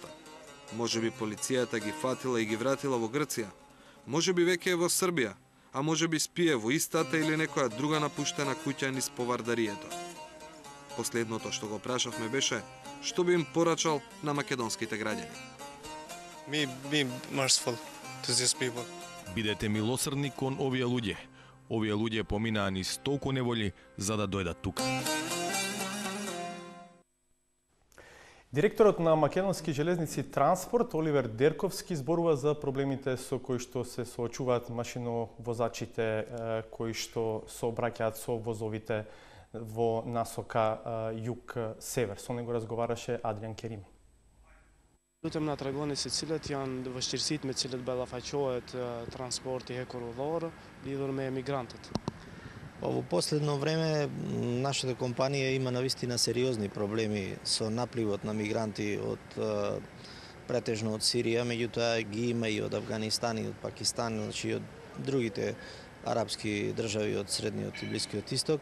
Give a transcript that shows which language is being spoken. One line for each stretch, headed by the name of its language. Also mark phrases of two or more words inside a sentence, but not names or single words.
Macedonian: Можеби полицијата ги фатила и ги вратила во Грција. Можеби веќе е во Србија, а можеби спие во истата или некоја друга напуштена куќа низ повардарието. Последното што го прашавме беше што би им порачал на македонските граѓани.
English: Be merciful to these people.
Macedonian: Бидете милосрдни кон овие луѓе. Овие луѓе поминаа низ толку неволи за да дојдат тука. Директорот на Македонски железници Транспорт Оливер Дерковски зборува за проблемите со кои што се соочуваат машиновозачите кои што сообраќаат со возовите во насока југ-север. Со него разговараше Адриан Керими.
Albanian: Lutem na tragoni se cilët janë vështirësitë me cilët ballafaqohet transporti hekurudhor lidhur me emigrantët.
Macedonian: Во последно време нашата компанија има навистина сериозни проблеми со напливот на мигранти од претежно од Сирија, меѓутоа ги има и од Авганистан и од Пакистан, значи и од другите арапски држави од Средниот и Блискиот Исток.